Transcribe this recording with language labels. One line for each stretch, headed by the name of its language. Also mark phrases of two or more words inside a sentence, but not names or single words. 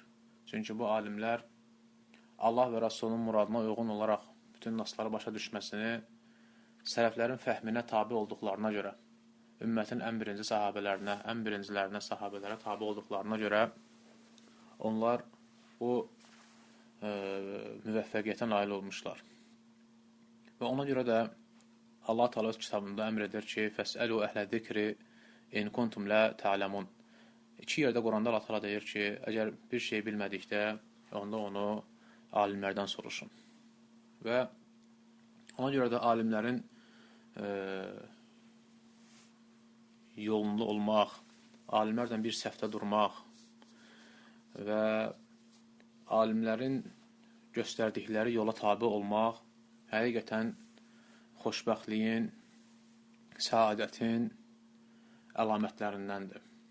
Azerbaijani: Çünki bu alimlər Allah və Rasulunun muradına uyğun olaraq bütün nasları başa düşməsini sələflərin fəhminə tabi olduqlarına görə, ümmətin ən birinci sahabələrinə, ən birincilərinə, sahabələrə tabi olduqlarına görə onlar bu müvəffəqiyyətə nail olmuşlar. Və ona görə də Allah Teala öz kitabında əmr edir ki,
Arabic: فاسألوا أهل الذكر إن كنتم لا تعلمون.
Azerbaijani: İki yerdə Quranda Allah Teala deyir ki, əgər bir şey bilmədikdə, onda onu alimlərdən soruşun. Və ona görə də alimlərin yolunda olmaq, alimlərdən bir səhvdə durmaq və alimlərin göstərdikləri yola tabi olmaq həqiqətən xoşbəxtliyin, səadətin əlamətlərindəndir.